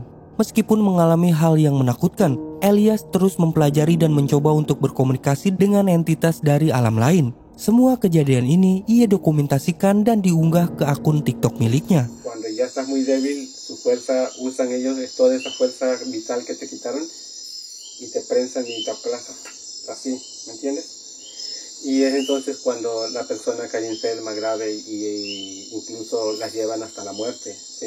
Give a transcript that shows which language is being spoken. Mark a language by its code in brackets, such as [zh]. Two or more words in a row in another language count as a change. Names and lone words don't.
[id] Meskipun mengalami hal yang menakutkan, Elias terus mempelajari dan mencoba untuk berkomunikasi dengan entitas dari alam lain. Semua kejadian ini ia dokumentasikan dan diunggah ke akun TikTok miliknya. [es] Cuando ya estás muy débil, su fuerza, usan ellos toda esa fuerza vital que te quitaron y te prensan y te aplazan. Así, ¿me entiendes? Y es entonces cuando la persona cae enferma grave y incluso las llevan hasta la muerte, ¿sí?